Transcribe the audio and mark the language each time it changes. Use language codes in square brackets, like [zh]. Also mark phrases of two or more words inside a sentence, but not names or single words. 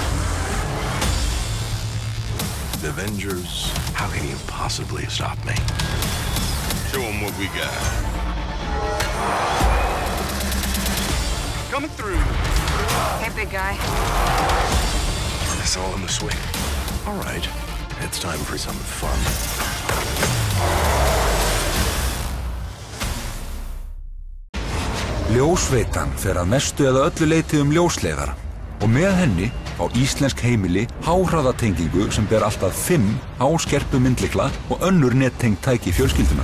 [en] The Avengers, how can you possibly stop me? Show them what we got. Coming through. Hey, big guy. That's all in the swing. All right, it's time for some fun. [is] Ljósveitan fer að mestu eða öllu leyti ljósleiðara og með henni á íslensk heimili háhraðatengingu sem ber allt að 5 háskerpu myndlykla og önnur nettengd tæki fjölskyldunar.